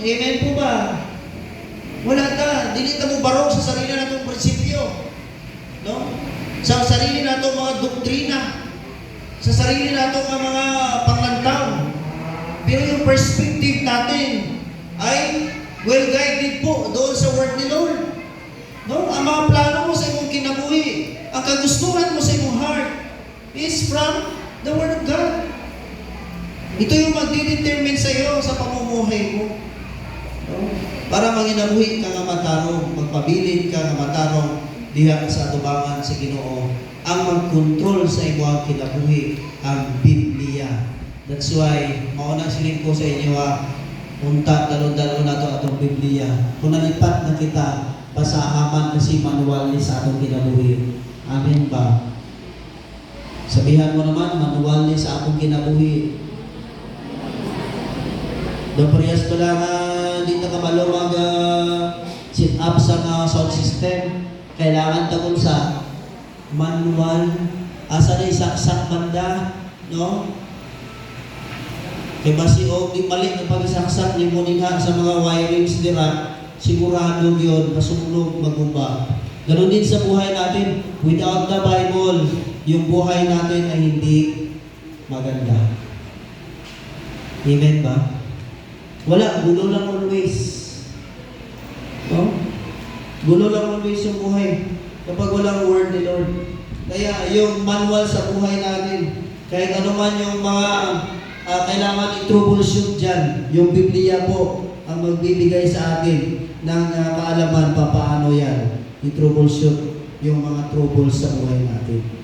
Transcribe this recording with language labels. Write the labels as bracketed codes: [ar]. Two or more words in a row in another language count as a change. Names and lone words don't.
[ceb] Amen po ba? Wala ta. Dili ta mo barong sa sarili natong prinsipyo. No? Sa sarili natong mga doktrina. Sa sarili natong mga panglantaw. [tl] Pero yung perspective natin ay well-guided po doon sa Word ni Lord. [ceb] No? Ang mga plano mo sa imong kinabuhi, ang kagustuhan mo sa imong heart [en] is from the Word of God. [tl] Ito yung magdidetermine sa iyo sa pamumuhay mo. No? [ceb] Para manginabuhi ka nga matarong, magpabilin ka nga matarong diha sa atubangan sa Ginoo. Ang mag-control sa imong kinabuhi, ang Biblia. [en] That's why, [ceb] mauna silin ko sa inyo unta, dalon-dalon na ito atong Biblia. Kung nalipat na kita, pasahaman kasi manual ni sa atong kinabuhi. Amen ba? Sabihan mo naman, manual ni sa atong kinabuhi. Doon parehas ko lang, di na kamalo sit up sa sound system. [tl] Kailangan tagong sa manual. [ceb] Asa na isaksak banda, no? Kaya basi di mali na pag-isaksak ni mo sa mga wirings nila, sigurado yun, masunog, magumba. [tl] Ganun din sa buhay natin. [en] Without the Bible, [tl] yung buhay natin ay hindi maganda. Amen ba? Wala, gulo lang always. No? Gulo lang always yung buhay kapag walang Word ni Lord. Kaya yung manual sa buhay natin, kahit ano man yung mga kailangan i-troubleshoot dyan, yung Biblia po ang magbibigay sa atin ng kaalaman paano yan i-troubleshoot yung mga troubles sa buhay natin.